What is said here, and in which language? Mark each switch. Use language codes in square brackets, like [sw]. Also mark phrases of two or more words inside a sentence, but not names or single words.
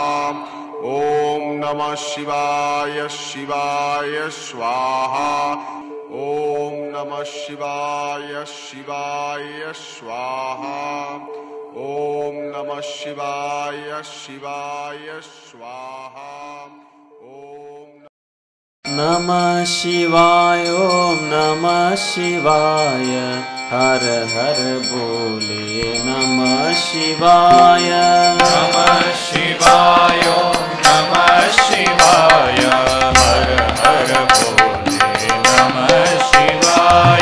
[sa] ఓం నమః శివాయ శివాయ స్వాహా. ఓం నమః శివాయ శివాయ స్వాహా. ఓం నమః శివాయ శివాయ స్వాహా. ఓం नमः शिवाय ओम नमः शिवाय [hi] हर हर बोले [sa] नमः शिवाय नमः शिवाय ओम नमः शिवाय [hi] हर हर बोले [sa] नमः शिवाय.